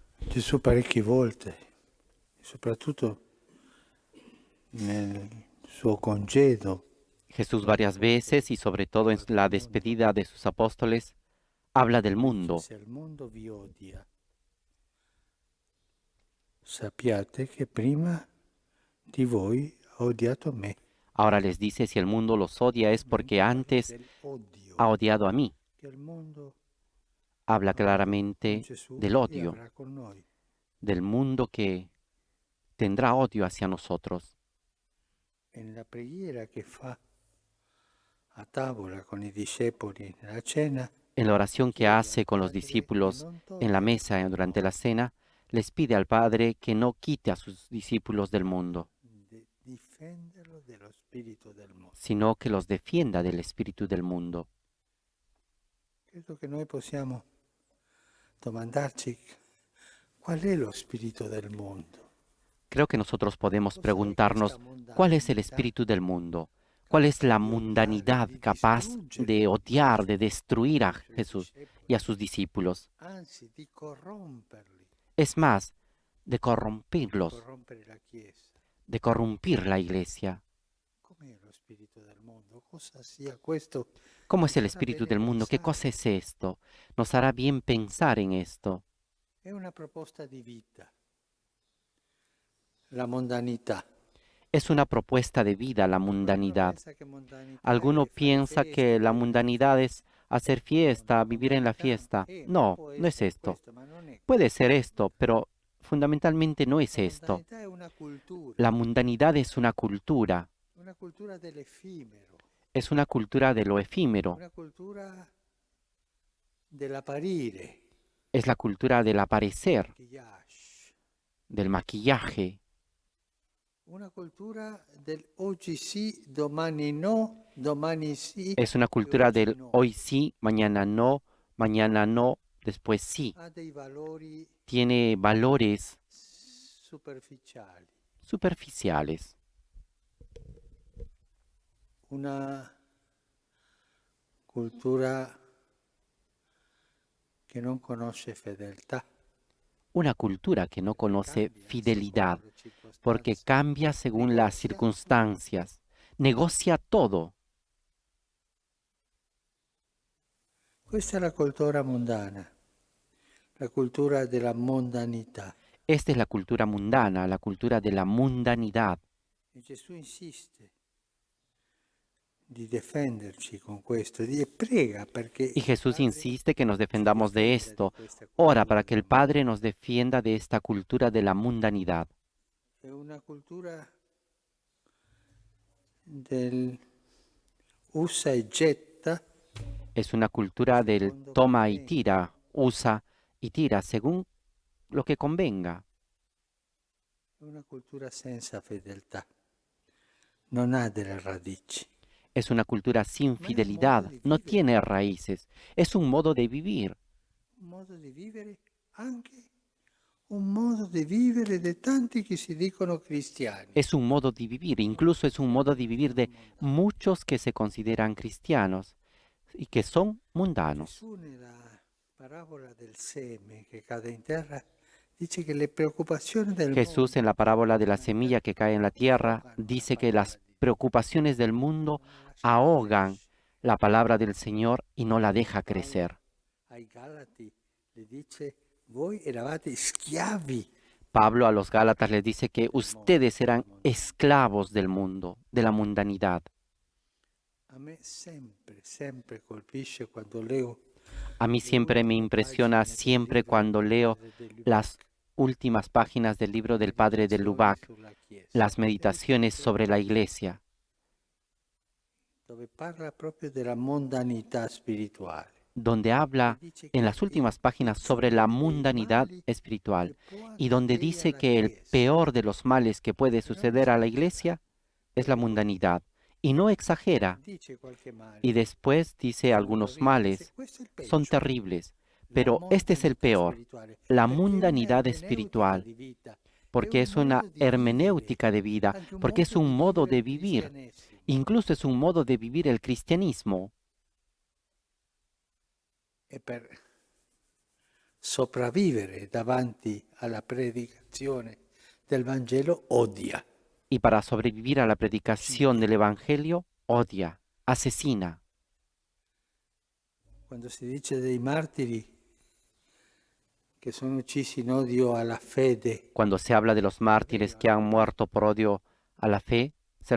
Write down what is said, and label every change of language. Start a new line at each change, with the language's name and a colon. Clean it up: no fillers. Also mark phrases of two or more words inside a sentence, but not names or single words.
Italian: Gesù parecchie volte, soprattutto nel suo congedo,
Spanish: Jesús varias veces y sobre todo en la despedida de sus apóstoles habla del
Italian: dice:
Spanish: mundo.
Italian: se il mondo vi odia, sappiate che prima di voi ha odiato me.
Spanish: Ahora les dice, si el mundo los odia es porque
Italian: Parla
Spanish: antes
Italian: dell'odio
Spanish: ha odiado a mí.
Italian: che il mondo
Spanish: Habla
Italian: ha avuto con
Spanish: claramente
Italian: Gesù
Spanish: del
Italian: e
Spanish: odio,
Italian: avrà con noi.
Spanish: del mundo que tendrá odio hacia nosotros.
Italian: E nella preghiera che fa a tavola con i discepoli nella cena,
Spanish: En la oración que
Italian: chiede al
Spanish: hace con los
Italian: Padre di
Spanish: discípulos
Italian: non
Spanish: en la
Italian: togliere
Spanish: mesa
Italian: dal
Spanish: durante la
Italian: mondo,
Spanish: cena, les pide al Padre que no quite a sus discípulos del mundo,
Italian: di difenderlo dello spirito del mondo.
Spanish: sino que los defienda del espíritu del mundo.
Italian: Credo che noi possiamo domandarci qual è lo spirito del mondo.
Spanish: Creo que nosotros podemos
Italian: Cos'è questa
Spanish: preguntarnos cuál es el
Italian: mondanità
Spanish: espíritu del mundo, cuál es la
Italian: di odiare,
Spanish: mundanidad
Italian: di
Spanish: capaz
Italian: distruggere
Spanish: de odiar, de
Italian: Gesù
Spanish: destruir a
Italian: e i suoi
Spanish: Jesús y
Italian: discepoli,
Spanish: a sus discípulos.
Italian: anzi di corromperli,
Spanish: Es más, de
Italian: di
Spanish: corromperlos,
Italian: corrompere la Chiesa.
Spanish: de corrompir la iglesia.
Italian: Com'è lo spirito del mondo? Cosa sia questo?
Spanish: ¿Cómo
Italian: Ci
Spanish: es el
Italian: farà
Spanish: espíritu
Italian: bene
Spanish: del mundo? ¿Qué
Italian: pensare.
Spanish: cosa es esto? Nos hará bien pensar en esto.
Italian: È una proposta di vita, la mondanità.
Spanish: Es una propuesta de vida la
Italian: Qualcuno
Spanish: mundanidad.
Italian: pensa che mondanità
Spanish: Alguno
Italian: è fare
Spanish: piensa que
Italian: feste,
Spanish: la
Italian: vivere di
Spanish: mundanidad es
Italian: festa.
Spanish: hacer
Italian: No, la
Spanish: fiesta, vivir en la
Italian: mondanità
Spanish: fiesta.
Italian: ma
Spanish: No,
Italian: può
Spanish: no es
Italian: essere
Spanish: esto.
Italian: questo, ma non è
Spanish: Puede
Italian: questo.
Spanish: ser esto, pero fundamentalmente no es
Italian: La
Spanish: esto.
Italian: mondanità è
Spanish: La mundanidad es
Italian: una cultura dell'effimero,
Spanish: es una cultura de lo efímero,
Italian: una cultura dell'apparire,
Spanish: es la cultura del aparecer,
Italian: maquillage,
Spanish: del maquillaje,
Italian: una cultura del oggi sì, domani no, domani sì
Spanish: es una
Italian: e
Spanish: cultura
Italian: oggi
Spanish: del
Italian: no.
Spanish: hoy sí, mañana no, después sí.
Italian: Ha dei valori
Spanish: Tiene valores
Italian: superficiali,
Spanish: superficiales,
Italian: una cultura che non conosce fedeltà,
Spanish: una cultura que no conoce
Italian: cambia
Spanish: fidelidad,
Italian: secondo le
Spanish: porque
Italian: circostanze,
Spanish: cambia según las
Italian: negozia.
Spanish: circunstancias, negocia todo.
Italian: Questa è la cultura mondana, la cultura della mondanità.
Spanish: Esta es la cultura mundana, la cultura de la mundanidad.
Italian: E Gesù insiste di difenderci con questo e prega perché
Spanish: Y
Italian: il
Spanish: Jesús
Italian: Padre
Spanish: insiste que nos
Italian: ci
Spanish: defendamos de
Italian: difenda di
Spanish: esto.
Italian: questa
Spanish: Ora
Italian: cultura
Spanish: para que
Italian: della
Spanish: el Padre
Italian: mondanità.
Spanish: nos defienda de esta cultura de la mundanidad.
Italian: È una cultura del usa e getta
Spanish: Es una cultura del
Italian: secondo
Spanish: toma y
Italian: conviene.
Spanish: tira, usa y tira según lo que convenga.
Italian: È una cultura senza fedeltà, non ha delle radici,
Spanish: Es una cultura sin
Italian: ma è un modo
Spanish: fidelidad,
Italian: di
Spanish: no
Italian: vivere,
Spanish: tiene raíces, es un modo de vivir.
Italian: un modo di vivere anche un modo di vivere di tanti che si dicono cristiani.
Spanish: Es un modo de vivir, incluso es un modo de vivir de
Italian: Mondani.
Spanish: muchos que se consideran cristianos y que son mundanos.
Italian: Gesù nella parabola del seme che cade in terra dice che le preoccupazioni del
Spanish: Jesús en
Italian: mondo
Spanish: la parábola de la
Italian: non
Spanish: semilla que cae en la tierra
Italian: affogano la
Spanish: dice que
Italian: parola
Spanish: las
Italian: di Dio,
Spanish: preocupaciones del mundo
Italian: non la lasciano
Spanish: ahogan
Italian: crescere.
Spanish: la palabra del Señor y no la deja
Italian: Paolo
Spanish: crecer.
Italian: ai Galati le dice: voi eravate schiavi.
Spanish: Pablo a los Gálatas les dice que
Italian: Del
Spanish: ustedes
Italian: mondo,
Spanish: eran
Italian: del mondo.
Spanish: esclavos del mundo, de la mundanidad.
Italian: A me sempre colpisce quando leo
Spanish: A mí
Italian: le
Spanish: siempre me
Italian: ultime
Spanish: impresiona
Italian: pagine del
Spanish: siempre
Italian: libro
Spanish: cuando
Italian: del
Spanish: leo
Italian: padre de Lubac,
Spanish: las últimas páginas del libro del padre de
Italian: Meditazioni
Spanish: Lubac,
Italian: sulla Chiesa,
Spanish: las
Italian: e
Spanish: meditaciones
Italian: ripeto,
Spanish: sobre la iglesia,
Italian: dove parla proprio della mondanità spirituale.
Spanish: donde
Italian: E
Spanish: habla
Italian: dice
Spanish: en
Italian: che
Spanish: las
Italian: il
Spanish: últimas páginas sobre la
Italian: peggiore dei
Spanish: mundanidad
Italian: mali
Spanish: espiritual
Italian: che può
Spanish: y donde
Italian: accadere
Spanish: dice
Italian: alla
Spanish: que el
Italian: Chiesa,
Spanish: peor de los males que puede
Italian: e non
Spanish: suceder a la
Italian: esagera,
Spanish: iglesia es la
Italian: poi
Spanish: mundanidad. Y no exagera.
Italian: dice qualche
Spanish: Y
Italian: male,
Spanish: después dice
Italian: sono
Spanish: algunos
Italian: terribili, dice
Spanish: males,
Italian: questo è il
Spanish: son
Italian: peggio,
Spanish: terribles,
Italian: la
Spanish: pero este es el
Italian: mondanità
Spanish: peor,
Italian: spirituale,
Spanish: la
Italian: perché è
Spanish: mundanidad
Italian: un'ermeneutica
Spanish: espiritual,
Italian: di vita, è
Spanish: porque
Italian: un
Spanish: es una
Italian: modo di vivere,
Spanish: hermenéutica de vida,
Italian: anche un
Spanish: porque es
Italian: modo di
Spanish: un modo
Italian: vivere
Spanish: de
Italian: il
Spanish: vivir,
Italian: cristianesimo.
Spanish: incluso es un modo de vivir el cristianismo.
Italian: E per sopravvivere davanti alla predicazione del Vangelo odia.
Spanish: Y para sobrevivir a la predicación del Evangelio, odia, asesina.
Italian: Quando si dice dei martiri che sono uccisi in odio alla fede,
Spanish: Cuando se habla de los mártires que han muerto por odio a la fe, se